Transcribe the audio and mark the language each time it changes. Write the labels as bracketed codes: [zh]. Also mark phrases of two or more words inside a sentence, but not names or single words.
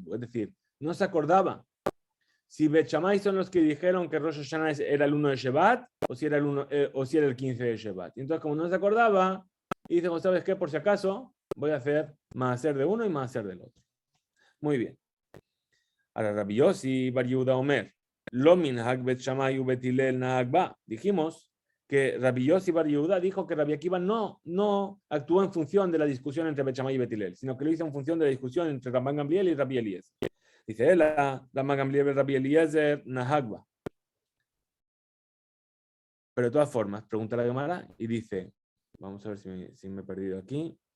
[es] Es decir, no se acordaba si Bet Shammai son los que dijeron que Rosh Hashanah era el 1 de Shevat o si era el 15 de Shevat. Y entonces, como no se acordaba, dice, ¿sabes qué? Por si acaso, voy a hacer maaser de uno y maaser del otro. Muy bien. Ahora, [he] רבי יוסי בר יהודה אומר, לא מנהג בית שמאי ובית הלל נהג בה. [es] Dijimos que Rabbi Yossi Bar Yehuda dijo que Rabbi Akiva no actuó en función de la discusión entre Bet Shammai y Betilel, sino que lo hizo en función de la discusión entre Rabban Gamliel y Rabbi Eliezer. Dice él, Rabban Gamliel y Rabbi Eliezer [he] נהג בה. [es] Pero de todas formas, pregunta la Gemara y dice, vamos a ver si me he perdido aquí.